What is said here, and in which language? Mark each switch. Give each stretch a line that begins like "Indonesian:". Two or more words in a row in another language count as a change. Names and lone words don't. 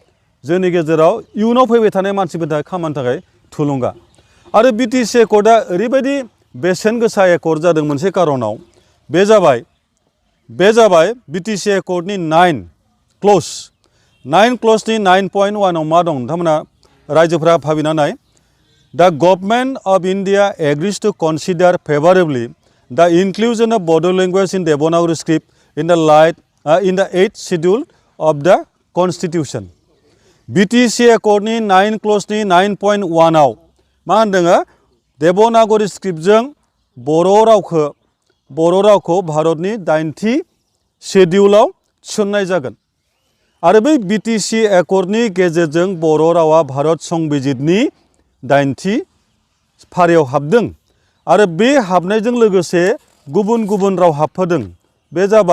Bodo: इयुनाव फैबाय थानाय मानसिफोरनि थाखाय खामानि थाखाय थुलुंगा आरो बिटिसि एकर्डआ ओरैबायदि बेसेन गोसा एकर्ड जादों मोनसे कारनाव बे जाबाय बिटिसि एकर्डनि 9 क्लजनि 9.1 आव मा दं नोंथांमोना रायजोफोरा भाबिना नाय
English: The government of India agrees to consider favorably the inclusion of Bodo language in Devanagari script in the 8th schedule of the Constitution.
Bodo: बिटिसि एकर्डनि 9 क्लजनि 9.1 आव मा होनदों देबनागरि स्क्रिप्टजों बर' रावखौ भारतनि 8थि शेड्यूलाव थिसननाय जागोन आरो बै बिटिसि एकर्डनि गेजेरजों बर' रावा भारत संबिजितनि 8थि फारियाव हाबदों आरो बे हाबनायजों लोगोसे गुबुन गुबुन राव हाबफादों बे